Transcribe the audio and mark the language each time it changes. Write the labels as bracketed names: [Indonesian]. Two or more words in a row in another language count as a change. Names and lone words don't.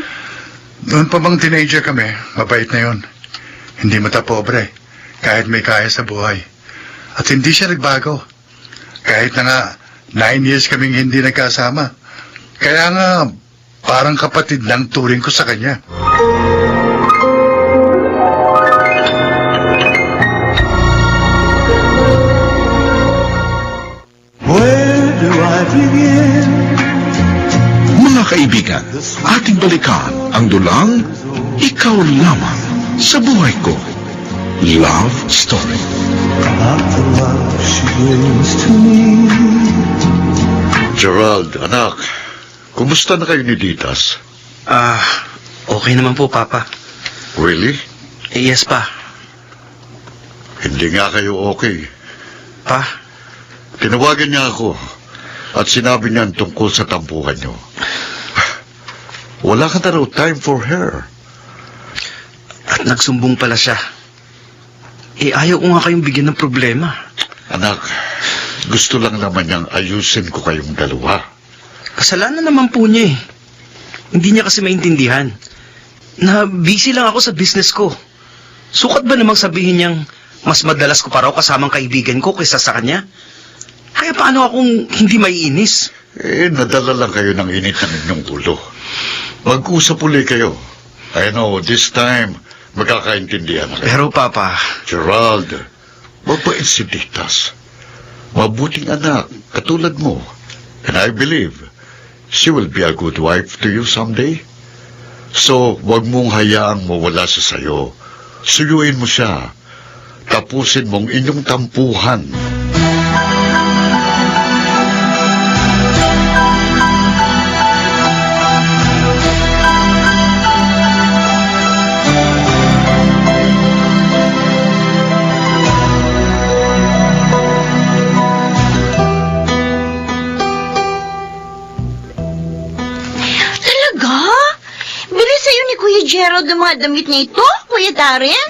[Filipino] Noon pa bang teenager kami, mabait na yun. Hindi matapobre, kahit may kaya sa buhay. At hindi siya nagbago. Kahit na nga, 9 years kaming hindi nagkasama. Kaya nga, parang kapatid lang turing ko sa kanya. [English] Where do I begin? [Filipino] Mga kaibigan, ating balikan ang dulang Ikaw Lamang sa Buhay Ko. [English] Love Story. About the love she brings to me. [Filipino] Gerald, anak, kumusta na kayo ni Ditas? Okay naman po, Papa. [English] Really? Yes, Pa. [Filipino] Hindi nga kayo okay. Pa, Tinawagan niya ako at sinabi niya tungkol sa tampuhan niyo. Wala ka na raw time [English] for her. [Filipino] at nagsumbong pala siya. Ayaw ko nga kayong bigyan ng problema. Anak, gusto lang naman niyang ayusin ko kayong dalawa. Kasalanan naman po niya eh. Hindi niya kasi maintindihan na busy lang ako sa business ko. Sukat ba namang sabihin niyang mas madalas ko pa raw kasamang kaibigan ko kaysa sa kanya? Kaya paano akong hindi maiinis? Nadala lang kayo ng init ng inyong ulo. Mag-usap uli kayo. [English] I know, this time, [Filipino] magkakaintindihan na kayo. Pero Papa, Gerald, mabait si Ditas. Mabuting anak, katulad mo. [English] And I believe, she will be a good wife to you someday. [Filipino] So, wag mong hayaang mawala sa sayo. Suyuin mo siya. Tapusin mong inyong tampuhan. Gerald ng mga damit niya ito, Kuya Darren?